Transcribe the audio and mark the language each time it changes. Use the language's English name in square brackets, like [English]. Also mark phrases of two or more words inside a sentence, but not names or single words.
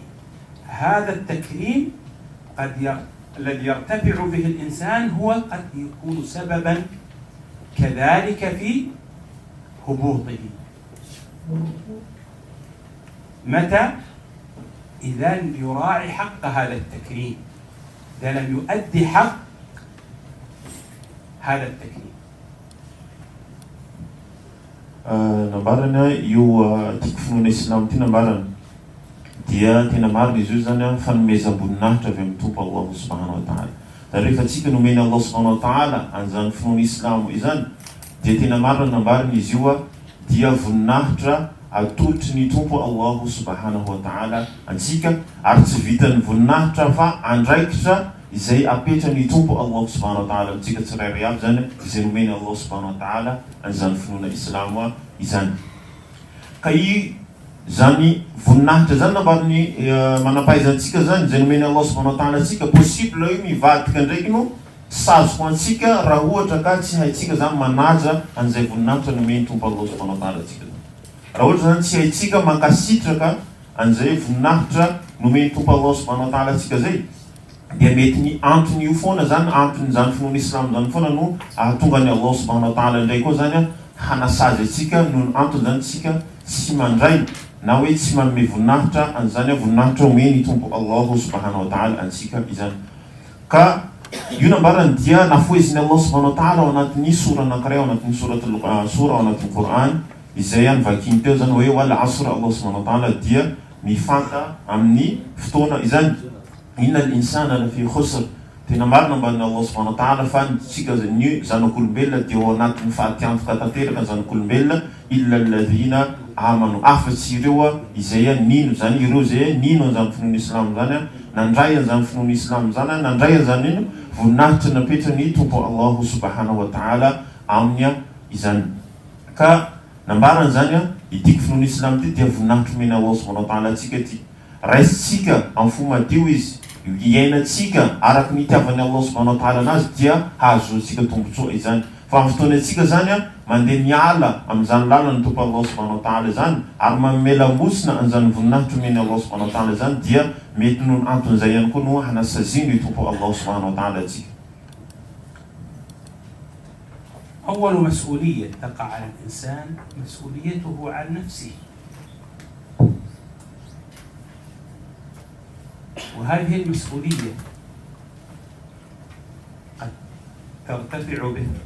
[Arabic] هذا التكريم الذي يرتفع به الإنسان هو قد يكون سببا كذلك في هبوطه. متى؟ إذا لم يراعي حق هذا التكريم، إذا لم يؤدي حق هذا التكريم. [Malagasy] Nambarana io tiako finoana Islam ty nambarana dia tena marina izy io zany fanomezam-boninahitra avy amin'ny Tompo [Arabic] الله سبحانه وتعالى. [Malagasy] Da rehefa tsika nomeny [Arabic] الله سبحانه وتعالى [Malagasy] an'izany finoana Islam izany dia tena marina nambarina izy io dia voninahitra atolotry ny Tompo [Arabic] الله سبحانه وتعالى [Malagasy] antsika, ary tsy vitan'ny voninahitra fa andraikitra izay apetra ny Tompo [Arabic] الله سبحانه وتعالى [Malagasy] antsika tsirairay avy zany izay nomeny [Arabic] الله سبحانه وتعالى [Malagasy] an'izany finoana Islam izany. Ka zany voninahitra zany nambariny manampahaizantsika zany izay nomeny [Arabic] الله سبحانه وتعالى [Malagasy] antsika, possible io mivadika ndraiky no sazoka antsika raha ohatra ka tsy haitsika zany manaja an'izay voninahitra nomeny Tompo [Arabic] الله سبحانه وتعالى [Malagasy] antsika. Raha ohatra zany tsy haitsika mankasitraka an'izay voninahitra nomeny Tompo [Arabic] الله سبحانه وتعالى [Malagasy] antsika zay, dia mety ny antony io foana zany, antony zany finoana Islam zany foana no ahatonga ny [Arabic] الله سبحانه وتعالى [Malagasy] indray koa zany hanasazy atsika no antony zany tsika tsy mandray na hoe tsy manome voninahitra an'izany voninahitra omeny Tompo [Arabic] الله سبحانه وتعالى [Malagasy] antsika izany. Ka io nambarany dia nafoezin'ny [Arabic] الله سبحانه وتعالى [Malagasy] ao anatin'ny sura anankiray ao anatin'ny sura ao anatin'ny Qur'an izay any vakiny teo zany hoe [Arabic] والعصر. الله سبحانه وتعالى [Malagasy] dia mifanta amin'ny fotoana izany, [Arabic] إن الإنسان لفي خسر. [Malagasy] Tena marina amban'ny [Arabic] الله سبحانه وتعالى [Malagasy] fa tsika ny zanak'olombelona dia ao anatin'ny fahatiantoka tanteraka ny zanak'olombelona [Arabic] إلا الذين آمنوا, [Malagasy] afa-tsy ireo izay nino zany, ireo zay nino an'izany finoana Islam zany, nandray an'izany finoana Islam zany, nandray an'izany ino voninahitra napetra ny Tompo [Arabic] الله سبحانه وتعالى [Malagasy] aminy izany. Ka nambarana zany ity finoana Islam ty dia voninahitra omeny [Arabic] الله سبحانه وتعالى [Malagasy] atsika ty, raisitsika amin'ny fo madio izy, iainatsika araky ny itiavan'ny [Arabic] الله سبحانه وتعالى [Malagasy] anazy dia hahazoantsika tombotsoa izany. Fa amin'ny fotoana atsika zany mandeha miala amin'izany lalana ny Tompo [Arabic] الله سبحانه وتعالى [Malagasy] zany ary manome lamosina an'izany voninahitra omeny [Arabic] الله سبحانه وتعالى [Malagasy] zany dia mety noho anton'izay ihany koa no hanasaziny ny Tompo [Arabic] الله سبحانه وتعالى [Malagasy] atsika. [Arabic] أول مسؤولية تقع على الإنسان مسؤوليته عن نفسه، وهذه المسؤولية قد ترتفع به